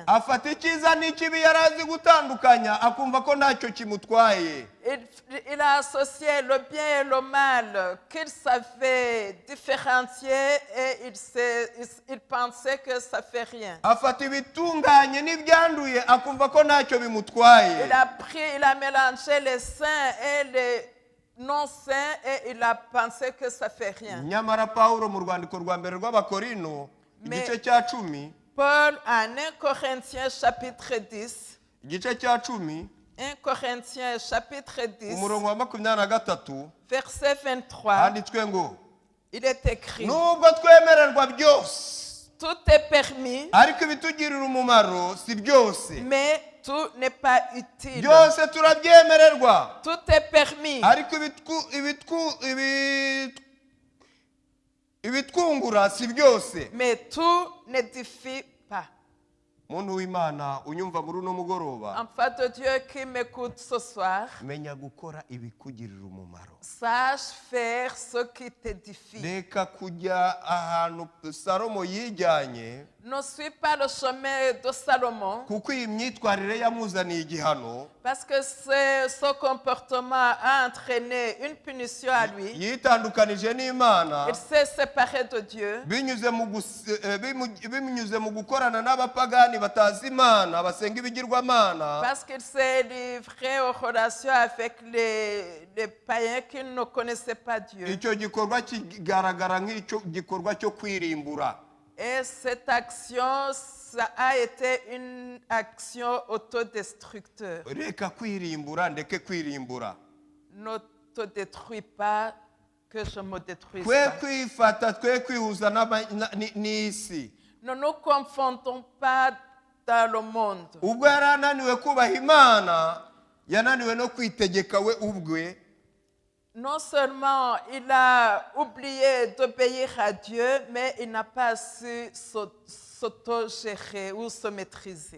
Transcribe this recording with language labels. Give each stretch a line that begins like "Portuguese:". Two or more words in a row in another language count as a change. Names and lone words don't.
Kinyarwanda: afata icyiza n'ikibi yari azi gutandukanya akumva ko ntacyo kimutwaye.
French: Il a associé le bien et le mal qu'il savait différencier et il pensait que ça fait rien.
Kinyarwanda: afata ibitunganye n'ibyanduye akumva ko ntacyo bimutwaye.
French: Il a mélangé les saints et les non-saints et il a pensé que ça fait rien.
Kinyarwanda: nyamara Pawulo mu rwandiko rwa mbere rw'Abakorino igice cya 10,
French: Paul en 1 Corinthiens chapitre 10,
Kinyarwanda: igice cya 10
French: 1 Corinthiens chapitre 10,
Kinyarwanda: umurongo wa 23
French: verset 23,
Kinyarwanda: handitswe ngo
French: il est écrit:
Kinyarwanda: nubwo twemererwa byose
French: tout est permis,
Kinyarwanda: ariko ibitugirira umumaro si byose.
French: mais tout n'est pas utile.
Kinyarwanda: byose turabyemererwa
French: Tout est permis,
Kinyarwanda: ariko ibitwungura si byose.
French: mais tout n'édifie pas.
Kinyarwanda: muntu w'Imana unyumva muri uno mugoroba,
French: Enfant de Dieu qui m'écoute ce soir,
Kinyarwanda: menya gukora ibikugirira umumaro.
French: sache faire ce qui t'édifie.
Kinyarwanda: reka kujya ahantu Salomo yijyanye,
French: Ne suis pas le chemin de Salomon,
Kinyarwanda: kuko iyi myitwarire yamuzaniye igihano.
French: parce que ce comportement a entraîné une punition à lui.
Kinyarwanda: yitandukanije n'Imana
French: Il s'est séparé de Dieu
Kinyarwanda: binyuze mu gukorana n'abapagani batazi Imana basenga ibigirwamana.
French: parce qu'il s'est livré aux relations avec les païens qui ne connaissaient pas Dieu.
Kinyarwanda: icyo gikorwa kigaragara nk'icyo gikorwa cyo kwirimbura.
French: Et cette action, ça a été une action autodestructeur.
Kinyarwanda: reka kwirimbura ndeke kwirimbura.
French: Ne te détruis pas, que je me détruise
Kinyarwanda: twe
French: pas.
Kinyarwanda: kwifata twe kwihuza n'isi.
French: Ne nous confondons pas dans le monde.
Kinyarwanda: ubwo yari ananiwe kubaha Imana yananiwe no kwitegeka we ubwe.
French: Non seulement il a oublié d'obéir à Dieu, mais il n'a pas su s'autogérer ou se maîtriser.